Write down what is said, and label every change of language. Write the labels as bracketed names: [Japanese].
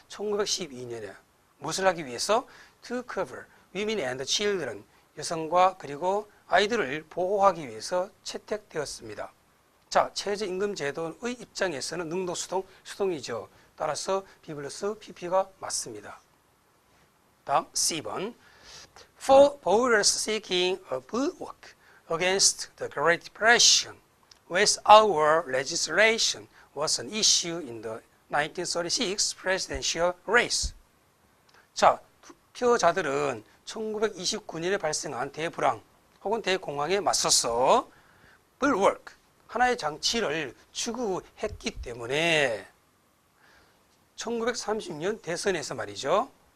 [Korean] 1912년에. 무엇을 하기 위해서? [English] to cover women and children, [Korean] 여성과 그리고 아이들을 보호하기 위해서 채택되었습니다. 자, 최저임금 제도의 입장에서는 능동, 수동이죠. 따라서 B 플러스 PP가 맞습니다. 다음 C번. [English] For voters seeking a bulwark against the Great Depression, with our legislation was an issue in the 1936 presidential race. [Korean] 자, 투표자들은 1929년에 발생한 대불황 혹은 대공황에 맞서서 bulwark, 하나의 장치를 추구했기 때문에 1930년 대선에서 말이죠.